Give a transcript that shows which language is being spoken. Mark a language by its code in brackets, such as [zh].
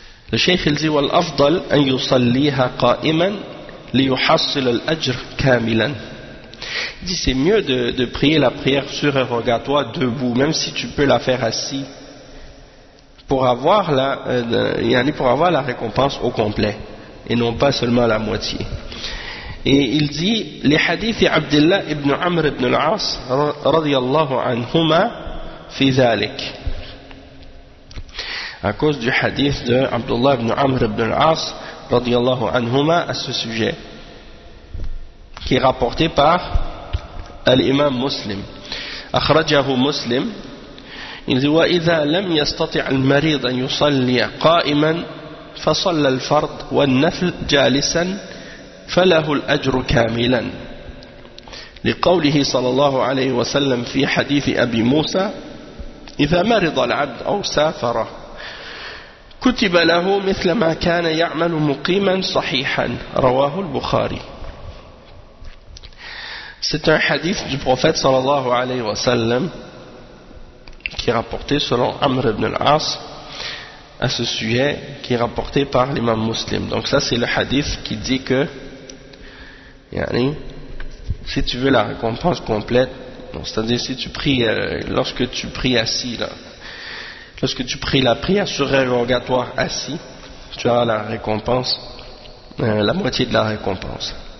[fr] Le cheikh il dit [ar] وَالْأَفْضَلْ أَنْ يُصَلِّيهَا قَائِمًا لِيُحَصِّلَ الْأَجْرِ كَامِلًا. [fr] Il dit c'est mieux de prier la prière surérogatoire debout, même si tu peux la faire assis, pour avoir la récompense au complet. Et non pas seulement la moitié. Et il dit les hadiths d'Abdullah ibn Amr ibn al-As radiyallahu anhuma [ar] fi zalik. [fr] À cause du hadith de Abdullah ibn Amr ibn al-As radiyallahu anhuma à ce sujet, qui est rapporté par l'imam Muslim. [ar] Akhrajahu Muslim. [fr] Il dit [ar] wa idha lam yastati' al-marid an yusalli qa'iman فصلى الفرض والنفل جالسا فله الأجر كاملا لقوله صلى الله عليه وسلم في حديث أبي موسى إذا مرض العبد أو سافر كتب له مثل ما كان يعمل مقيما صحيحا رواه البخاري. [fr] C'est un hadith du prophète sallallahu alayhi wa sallam qui est rapporté selon Amr ibn al-As à ce sujet, qui est rapporté par l'imam muslim. Donc ça c'est le hadith qui dit que yani, si tu veux la récompense complète, donc, c'est-à-dire si tu pries lorsque tu pries assis là, lorsque tu pries la prière sur un rogatoire assis, tu as la récompense, la moitié de la récompense.